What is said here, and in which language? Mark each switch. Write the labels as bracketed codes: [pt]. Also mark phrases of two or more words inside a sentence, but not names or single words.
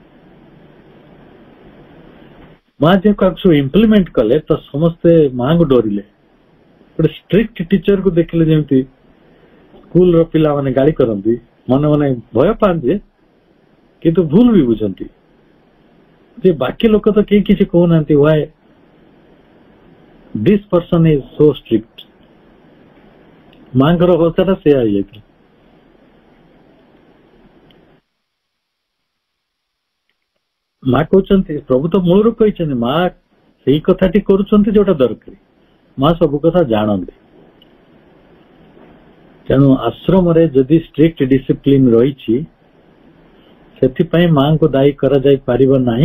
[or] ମା ଯେହେତୁ ସବୁ ଇମ୍ପ୍ଲିମେଣ୍ଟ କଲେ ତ ସମସ୍ତେ ମାଙ୍କୁ ଡରିଲେ। ଗୋଟେ [en] strict teacher [or] ଦେଖିଲେ ଯେମିତି ସ୍କୁଲର ପିଲାମାନେ ଗାଳି କରନ୍ତି, ମନେ ମନେ ଭୟ ପାଆନ୍ତି, କିନ୍ତୁ ଭୁଲ ବି ବୁଝନ୍ତି ଯେ ବାକି ଲୋକ ତ କେହି କିଛି କହୁନାହାନ୍ତି, [en] why this person is so strict। [or] ମାଙ୍କର ଅବସ୍ଥାଟା ସେୟା ହେଇଯାଇଥିଲା। ମା କହୁଛନ୍ତି, ପ୍ରଭୁ ତ ମୂଳରୁ କହିଛନ୍ତି, ମା ସେଇ କଥାଟି କରୁଛନ୍ତି ଯୋଉଟା ଦରକାର। ମା ସବୁ କଥା ଜାଣନ୍ତି, ତେଣୁ ଆଶ୍ରମରେ ଯଦି [en] strict discipline [or] ରହିଛି, ସେଥିପାଇଁ ମାଙ୍କୁ ଦାୟୀ କରାଯାଇ ପାରିବ ନାହିଁ।